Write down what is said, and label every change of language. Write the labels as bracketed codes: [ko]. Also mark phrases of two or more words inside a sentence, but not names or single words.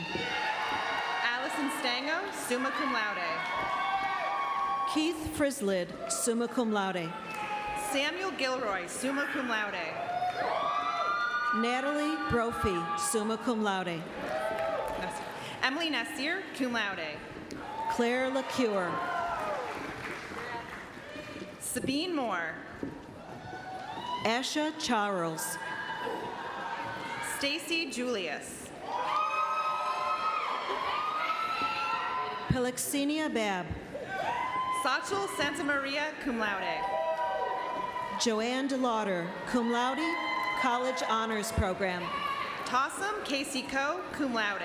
[en] Allison Stango, [la] summa cum laude. [en] Keith Frislid, [la] summa cum laude. [en] Samuel Gilroy, [la] summa cum laude. [en] Natalie Brophy, [la] summa cum laude. [en] Emily Nasir, [la] cum laude. [en] Claire LaCure. Sabine Moore. Asha Charles. Stacy Julius. Pelixenia Babb. Sachel Santamaria, [la] cum laude. [en] Joanne DeLauder, [la] cum laude, [en] College Honors Program. Tossum Casey Coe, [la] cum laude.